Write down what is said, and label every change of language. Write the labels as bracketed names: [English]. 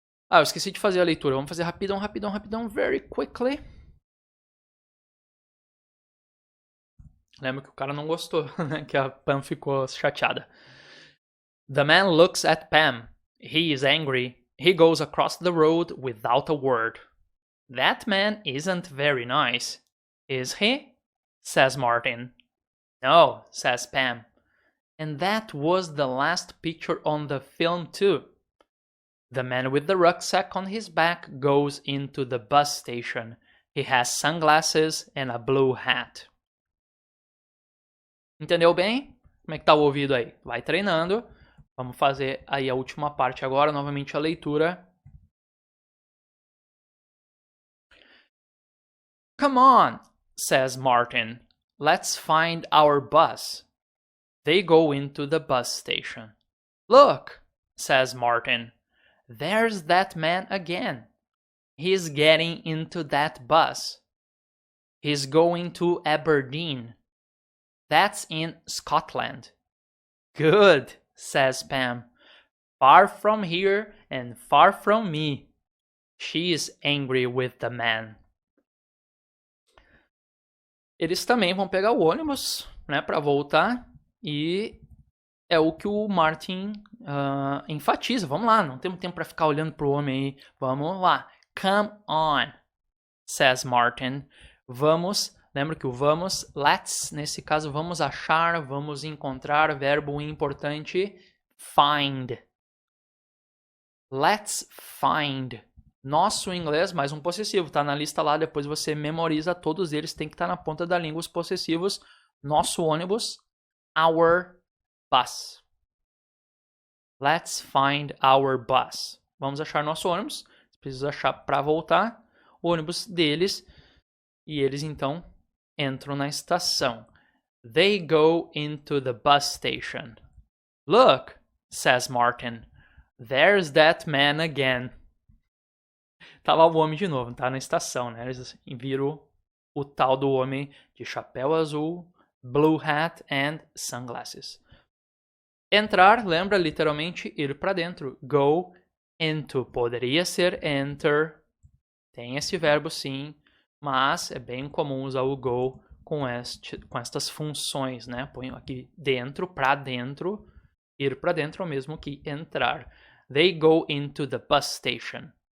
[Portuguese] Ah, eu esqueci de fazer a leitura. Vamos fazer rapidão, rapidão, rapidão. [English] Very quickly. [Portuguese] Lembra que o cara não gostou, né? Que a Pam ficou chateada. [English] The man looks at Pam. He is angry. He goes across the road without a word. That man isn't very nice, is he? Says Martin. No, says Pam. And that was the last picture on the film too. The man with the rucksack on his back goes into the bus station. He has sunglasses and a blue hat. [Portuguese] Entendeu bem? Como é que tá o ouvido aí? Vai treinando. Vamos fazer aí a última parte agora, novamente a leitura. [English] Come on, says Martin. Let's find our bus. They go into the bus station. Look, says Martin. There's that man again. He's getting into that bus. He's going to Aberdeen. That's in Scotland. Good, says Pam. Far from here and far from me. She is angry with the man. [Portuguese] Eles também vão pegar o ônibus, né, para voltar, e é o que o Martin enfatiza. Vamos lá, não temos tempo para ficar olhando pro homem aí. Vamos lá. [English] Come on, says Martin. [Portuguese] Vamos, lembra que o vamos, let's, nesse caso, vamos achar, vamos encontrar, verbo importante, find. [English] Let's find. [Portuguese] Nosso inglês, mais um possessivo, tá na lista lá, depois você memoriza todos eles, tem que estar na ponta da língua os possessivos. Nosso ônibus, [English] our bus. Let's find our bus. [Portuguese] Vamos achar nosso ônibus. Precisa achar para voltar o ônibus deles. E eles então entram na estação. [English] They go into the bus station. Look, says Martin. There's that man again. [Portuguese] Tava o homem de novo, tá na estação, né? Eles viram o tal do homem de chapéu azul, [English] blue hat and sunglasses. [Portuguese] Entrar, lembra literalmente ir para dentro. [English] Go into. [Portuguese] Poderia ser enter. Tem esse verbo sim, mas é bem comum usar o go com estas funções, né? Põe aqui dentro, para dentro. Ir para dentro é o mesmo que entrar. [English] They go into the bus station.